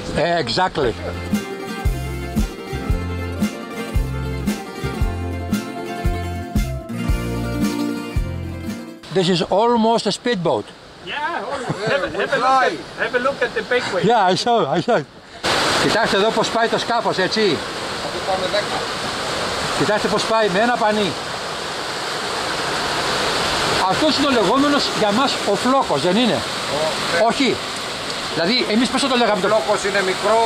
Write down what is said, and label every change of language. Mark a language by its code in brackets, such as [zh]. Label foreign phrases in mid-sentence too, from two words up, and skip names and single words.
[en] Exactly. This is almost a speedboat. Yeah, have a look at the big way. Yeah, I saw. [el] Κοιτάξτε εδώ πως πάει το σκάφος, έτσι. Αυτό πάμε 10. Κοιτάξτε πως πάει με ένα πανί. Αυτός είναι ο λεγόμενος για μας ο φλόκος, δεν είναι? Όχι. Δηλαδή εμείς πώς θα το λέγαμε? Ο φλόκος είναι μικρός.